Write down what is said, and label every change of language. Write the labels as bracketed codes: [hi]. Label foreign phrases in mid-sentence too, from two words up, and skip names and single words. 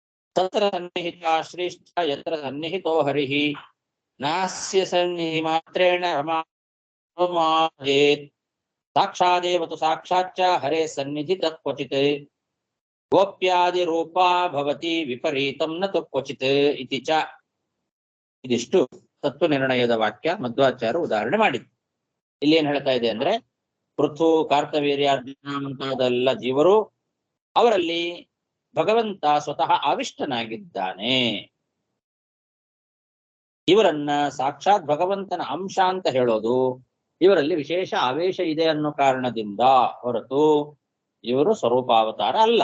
[sa] ತತ್ರ ಸನ್ನಿಹಿತ ಶ್ರೇಷ್ಠ ಯತ್ರ ಸನ್ನಿಹಿತೋ ಹರಿಃ ನಾಸ್ಯ ಸನ್ನಿಧಿ ಮಾತ್ರೇಣ ರಮಾಯೇತ್ ಸಾಕ್ಷಾದೇವ ತು ಸಾಕ್ಷಾಚ್ಚ ಹರೇ ಸನ್ನಿಧಿ ತತ್ಕ್ವಚಿತ್ ಗೋಪ್ಯಾದಿ ರೂಪಾ ಭವತಿ ವಿಪರೀತಂ ನ ತು ಕ್ವಚಿತ್ ಇತಿ ಚ. [kn] ಇದಿಷ್ಟು ತತ್ವ ನಿರ್ಣಯದ ವಾಕ್ಯ ಮಧ್ವಾಚಾರ್ಯ ಉದಾಹರಣೆ ಮಾಡಿದ್ರು. ಇಲ್ಲಿ ಏನ್ ಹೇಳ್ತಾ ಇದೆ ಅಂದ್ರೆ, ಪೃಥು ಕಾರ್ತವೀರ್ಯ ಅರ್ಜುನ ಮುಂತಾದೆಲ್ಲ ಜೀವರು, ಅವರಲ್ಲಿ ಭಗವಂತ ಸ್ವತಃ ಆವಿಷ್ಟನಾಗಿದ್ದಾನೆ. ಇವರನ್ನ ಸಾಕ್ಷಾತ್ ಭಗವಂತನ ಅಂಶ ಅಂತ ಹೇಳೋದು ಇವರಲ್ಲಿ ವಿಶೇಷ ಆವೇಶ ಇದೆ ಅನ್ನೋ ಕಾರಣದಿಂದ ಹೊರತು ಇವರು ಸ್ವರೂಪಾವತಾರ ಅಲ್ಲ.